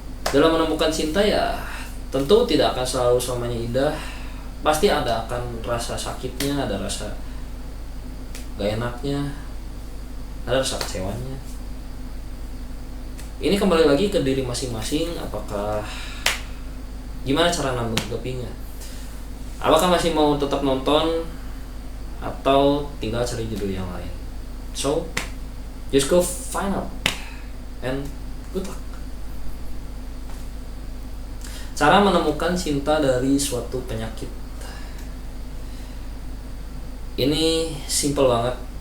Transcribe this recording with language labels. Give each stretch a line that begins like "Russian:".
Indonesian: Dalam menemukan cinta ya tentu tidak akan selalu selamanya indah, pasti ada akan rasa sakitnya, ada rasa gak enaknya, ada rasa kecewanya. Ini kembali lagi ke diri masing-masing, apakah gimana cara nanggepinnya. Apakah masih mau tetap nonton atau tinggal cari judul yang lain?
English: So, just go find out and good luck.
Indonesian: Cara menemukan cinta dari suatu penyakit. Ini simple banget.